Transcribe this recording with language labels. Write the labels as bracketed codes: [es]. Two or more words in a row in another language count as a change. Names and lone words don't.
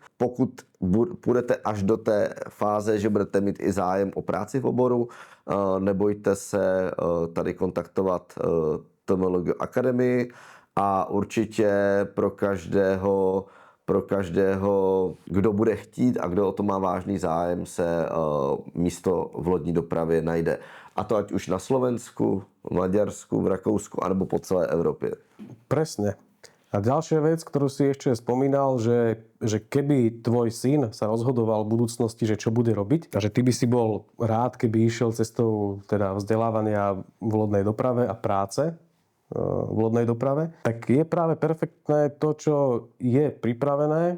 [cs] Pokud půjdete až do té fáze, že budete mít i zájem o práci v oboru, nebojte se tady kontaktovat TMLG Academy a určitě pro každého, kdo bude chtít a kdo o to má vážný zájem, se místo v lodní dopravě najde. A to ať už na Slovensku, v Maďarsku, v Rakousku, alebo po celé Európe. [sk] Presne. A ďalšia vec, ktorú si ešte spomínal, že keby tvoj syn sa rozhodoval v budúcnosti, že čo bude robiť, a že ty by si bol rád, keby išiel cestou teda vzdelávania v lodnej doprave a práce v lodnej doprave, tak je práve perfektné to, čo je pripravené.